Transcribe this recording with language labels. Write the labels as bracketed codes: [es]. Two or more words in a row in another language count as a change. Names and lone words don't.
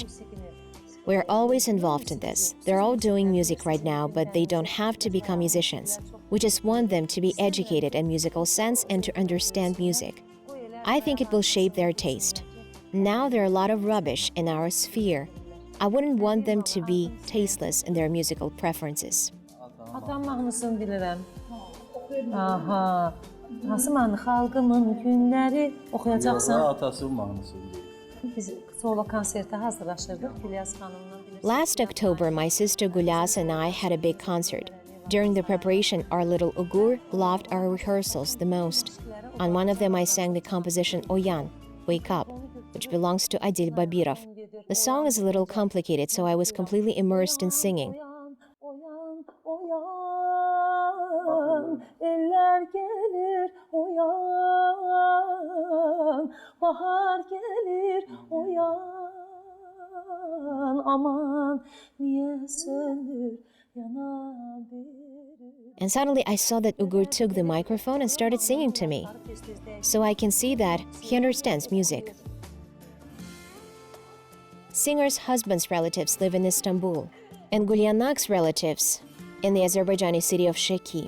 [en] We are always involved in this. They're all doing music right now, but they don't have to become musicians. We just want them to be educated in musical sense and to understand music. I think it will shape their taste. Now there are a lot of rubbish in our sphere. I wouldn't want them to be tasteless in their musical preferences. [az] Atam mahnısını bilirəm. Aha. Hansı mahnı? Xalqımın günləri oxuyacaqsan. Atasının mahnısı deyil. Biz solo konsertə hazırlaşırdıq Gülyas xanımla. [en] Last October, my sister Gulyas and I had a big concert. During the preparation, our little Ugur loved our rehearsals the most. On one of them, I sang the composition Oyan, Wake Up, which belongs to Adil Babirov. The song is a little complicated, so I was completely immersed in singing. [az] Oyan, oyan, eller gelir, oyan, bahar gelir, oyan, aman, niye sönür, yanabilir. [en] And suddenly I saw that Ugur took the microphone and started singing to me. So I can see that he understands music. Singer's husband's relatives live in Istanbul, and Gulyanak's relatives in the Azerbaijani city of Sheki.